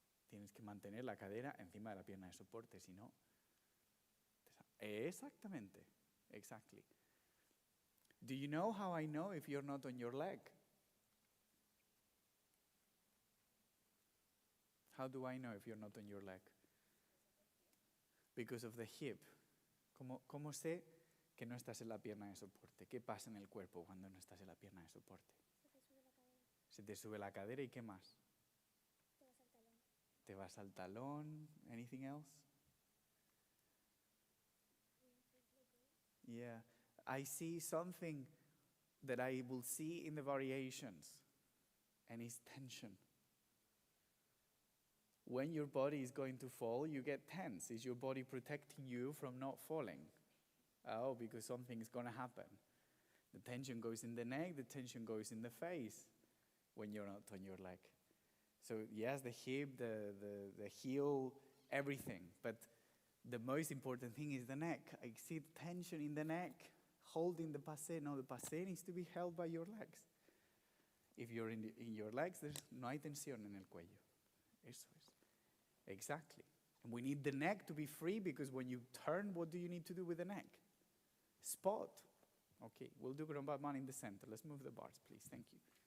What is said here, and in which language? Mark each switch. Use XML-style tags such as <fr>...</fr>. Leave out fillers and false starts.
<es>Tienes que mantener la cadera encima de la pierna de soporte, si no. Exactamente. Exactly.</es> <en>Do you know how I know if you're not on your leg? How do I know if you're not on your leg? Because of the hip.</en> <es>¿Cómo sé que no estás en la pierna de soporte? ¿Qué pasa en el cuerpo cuando no estás en la pierna de soporte? Se te sube la cadera y ¿qué más? Te vas al talón.</es> <en>Anything else? Yeah. I see something that I will see in the variations, and it's tension. When your body is going to fall, you get tense. Is your body protecting you from not falling? Oh, because something is going to happen. The tension goes in the neck, the tension goes in the face when you're not on your leg. So yes, the hip, the heel, everything. But the most important thing is the neck. I see the tension in the neck, holding the passé. No, the passé needs to be held by your legs. If you're in your legs, there's no</en> <es>hay tensión en el cuello. Eso es. Exactly.</es> <en>And we need the neck to be free because when you turn, what do you need to do with the neck? Spot. Okay, we'll do ground man in the center. Let's move the bars, please. Thank you.</en>